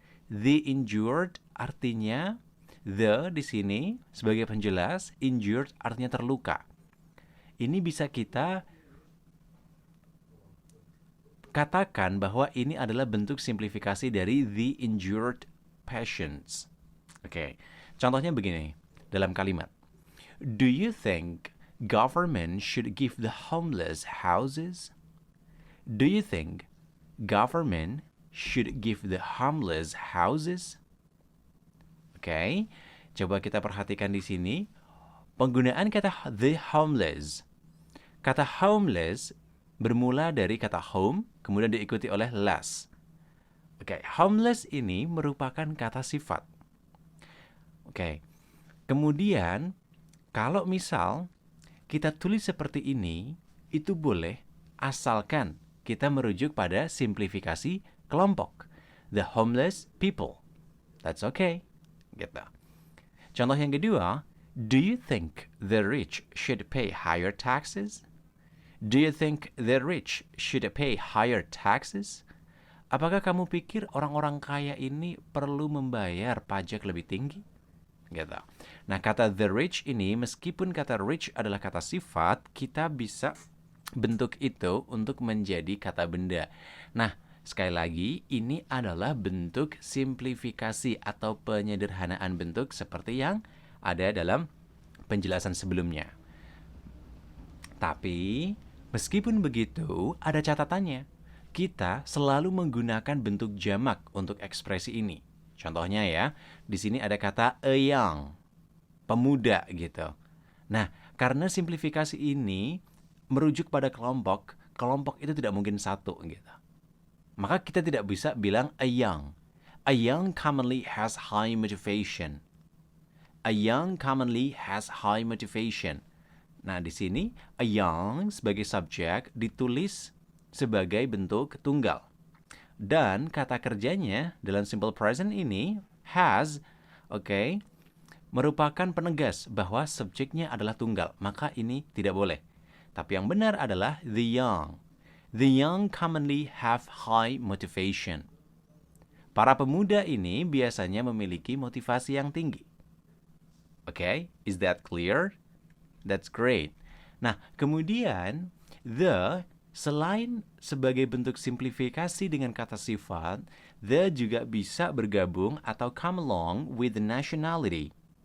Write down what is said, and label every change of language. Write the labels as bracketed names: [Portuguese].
[Indonesian] The injured artinya the di sini sebagai penjelas, injured artinya terluka. Ini bisa kita katakan bahwa ini adalah bentuk simplifikasi dari the injured patients. Oke, contohnya begini dalam kalimat. [English] Do you think government should give the homeless houses? Do you think government should give the homeless houses? [Indonesian] Oke, coba kita perhatikan di sini penggunaan kata the homeless. Kata homeless bermula dari kata home, kemudian diikuti oleh less. Oke, homeless ini merupakan kata sifat. Oke, kemudian kalau misal kita tulis seperti ini, itu boleh asalkan kita merujuk pada simplifikasi kelompok. [English] The homeless people. That's okay. Gitu. [Indonesian] Contoh yang kedua, [English] do you think the rich should pay higher taxes? Do you think the rich should pay higher taxes? [Indonesian] Apakah kamu pikir orang-orang kaya ini perlu membayar pajak lebih tinggi? Gitu. Nah, kata the rich ini, meskipun kata rich adalah kata sifat, kita bisa bentuk itu untuk menjadi kata benda. Nah, sekali lagi, ini adalah bentuk simplifikasi atau penyederhanaan bentuk seperti yang ada dalam penjelasan sebelumnya. Tapi, meskipun begitu, ada catatannya. Kita selalu menggunakan bentuk jamak untuk ekspresi ini. Contohnya ya, di sini ada kata a young, pemuda gitu. Nah, karena simplifikasi ini merujuk pada kelompok, kelompok itu tidak mungkin satu gitu. Maka kita tidak bisa bilang a young. [English] A young commonly has high motivation. A young commonly has high motivation. [Indonesian] Nah, di sini a young sebagai subjek ditulis sebagai bentuk tunggal. Dan kata kerjanya dalam simple present ini has, oke, merupakan penegas bahwa subjeknya adalah tunggal. Maka ini tidak boleh. Tapi yang benar adalah the young. [English] The young commonly have high motivation. [Indonesian] Para pemuda ini biasanya memiliki motivasi yang tinggi. [English] Okay, is that clear? That's great. [Indonesian] Nah, kemudian the selain sebagai bentuk simplifikasi dengan kata sifat, the juga bisa bergabung atau [English] come along with the nationality.